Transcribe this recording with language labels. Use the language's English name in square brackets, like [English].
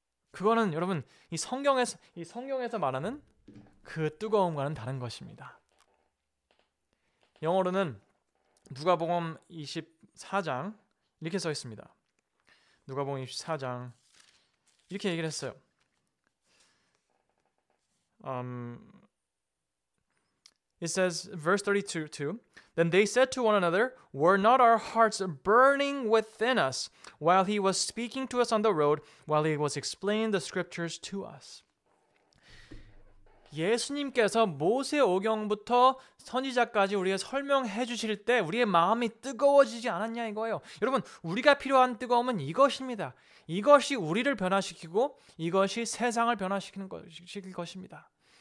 [Korean] 그거는 여러분 이 성경에서 말하는 그 뜨거움과는 다른 것입니다. 영어로는 누가복음 24장 이렇게 써 있습니다. 누가복음 24장 이렇게 얘기를 했어요. [English] It says, verse 32, Then they said to one another, Were not our hearts burning within us while he was speaking to us on the road, while he was explaining the scriptures to us? [Korean] 예수님께서 모세오경부터 선지자까지 우리가 설명해 주실 때 우리의 마음이 뜨거워지지 않았냐 이거예요. 여러분, 우리가 필요한 뜨거움은 이것입니다. 이것이 우리를 변화시키고 이것이 세상을 변화시키는 것입니다.